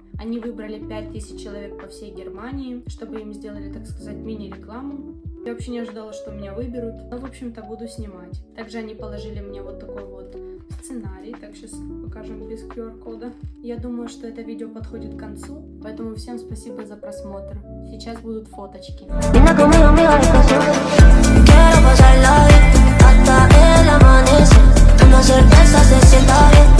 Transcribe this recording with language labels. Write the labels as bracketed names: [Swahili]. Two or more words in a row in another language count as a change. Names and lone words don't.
[Russian] Они выбрали 5000 человек по всей Германии, чтобы им сделали, так сказать, мини-рекламу. Я вообще не ожидала, что меня выберут, но, в общем-то, буду снимать. Также они положили мне вот такой вот сценарий, так сейчас покажем без QR-кода. Я думаю, что это видео подходит к концу, поэтому всем спасибо за просмотр. Сейчас будут фоточки. [Spanish] Venga conmigo, amiga, de pasión. Quiero pasarla bien hasta el amanecer. Una cerveza se sienta bien.